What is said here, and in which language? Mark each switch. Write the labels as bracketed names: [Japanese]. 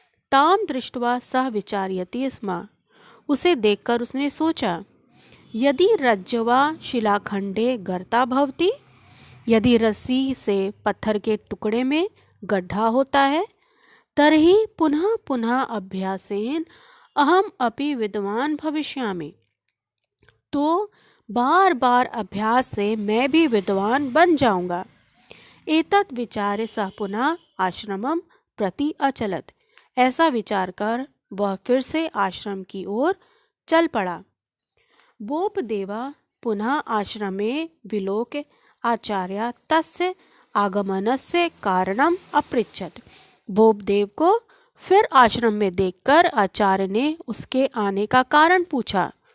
[Sanskrit] ताम दृष्ट्वा सह विचारयति स्म। [Hindi] उसे देखकर उसने सोचा, [Sanskrit] यदि रज्ज्वा शिलाखंडे गर्ता भवति, [Hindi] यदि रस्सी से पत्थर के टुकड़े में गड्ढा होता है, [Sanskrit] तर्हि पुनः पुनः अभ्यासेन अहम अपि विद्वान भविष्यामि। [Hindi] तो बार बार अभ्यास से मैं भी विद्वान बन जाऊंगा। [Sanskrit] एतत् विचार्य सः पुनः आश्रमं प्रति अचलत। [Hindi] ऐसा विचार कर वह फिर से आश्रम की ओर चल पड़ा। [Sanskrit] बोपदेवा पुनः आश्रमे विलोक्य आचार्य तस्य आगमनस्य कारणम अपृच्छत। [Hindi] बोपदेव को फिर आश्रम में देखकर आचार्य ने उसके आने का कारण पूछा।